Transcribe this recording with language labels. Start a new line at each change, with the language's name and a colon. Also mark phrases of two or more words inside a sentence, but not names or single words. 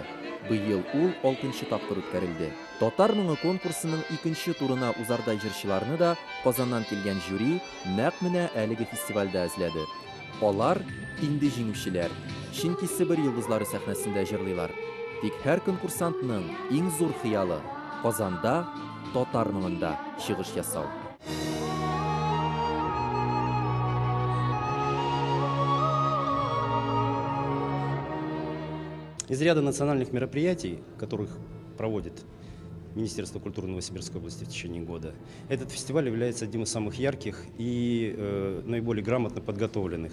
Tatar: Быел ул 6-нчы тапкыр үткәрелде. Татар мыңы конкурсының 2нче турына узардай җырчыларны да Казаннан килгән жюри нәкъ менә әлеге фестивальдә эзләде. Алар инде җиңүчеләр. Чөнки Сибир йолдызлары сәхнәсендә җырлыйлар. Тик һәр конкурсантның иң зур хыялы Казанда татар мыңында чыгыш ясау.
Russian: Из ряда национальных мероприятий, которых проводит Министерство культуры Новосибирской области в течение года, этот фестиваль является одним из самых ярких и наиболее грамотно подготовленных.